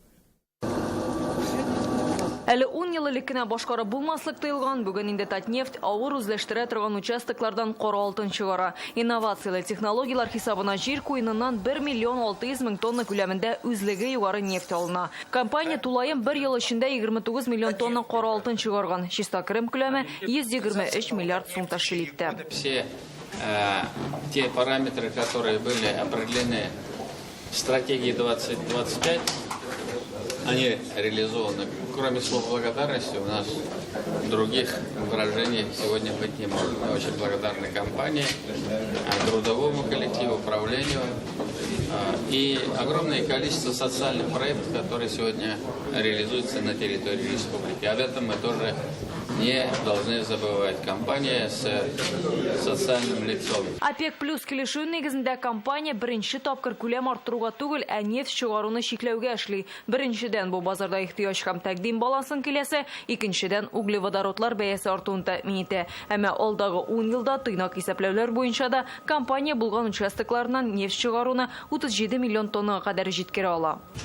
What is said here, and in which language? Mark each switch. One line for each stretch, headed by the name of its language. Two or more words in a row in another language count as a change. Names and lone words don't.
Tatar: Әле 10 ел элеккенә башкарып булмаслык тыелган, бүген инде Татнефть авыр үзләштерә торган участоклардан кара алтын чыгара. Инновациялы технологиялар хисабына җир куеныннан 1 миллион 600 мең тонна күләмендә үзлеге югары нефть алына. Компания тулаем 1 ел эчендә 29 миллион тонна кара алтын чыгарган. Чиста крем күләме 123 миллиард сум тәшкил итте.
Russian: Все те параметры, которые были определены в стратегии 2025, они реализованы. Кроме слов благодарности, у нас других выражений сегодня быть не может. Мы очень благодарны компании, трудовому коллективу, управлению и огромное количество социальных проектов, которые сегодня реализуются на территории республики. Об этом мы тоже не должны забывать. Компания с социальным лицом.
Tatar: ОПЕК+ килешү нигезендә компания беренче тапкыр күләм арттыруга түгел, ә нефть чыгаруны чикләүгә эшли. Беренчедән бу базарда ихтыяҗ һәм тәкъдим балансын киләсе, икенчедән углеводородлар бәясе артуын тәэмин итә. Әмма алдагы 10 елда тыйнак исәпләүләр буенча да компания булган участокларыннан нефть чыгаруны 37 миллион тоннага кадәр җиткерә ала.